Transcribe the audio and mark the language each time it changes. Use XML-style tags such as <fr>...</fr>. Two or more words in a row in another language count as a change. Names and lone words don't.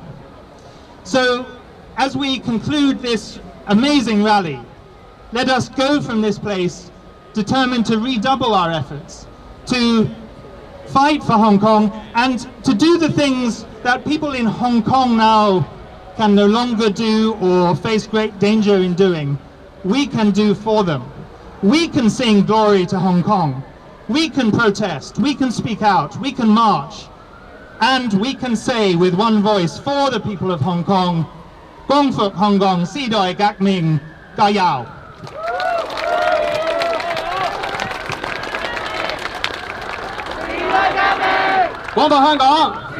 <en>So, as we conclude this amazing rally, let us go from this place determined to redouble our efforts, to fight for Hong Kong, and to do the things that people in Hong Kong now can no longer do or face great danger in doing. We can do for them. We can sing glory to Hong Kong. We can protest. We can speak out. We can march. And we can say with one voice for the people of Hong Kong,</en> <yue>光復香港，時代革命, 加油. 光復香港！</yue>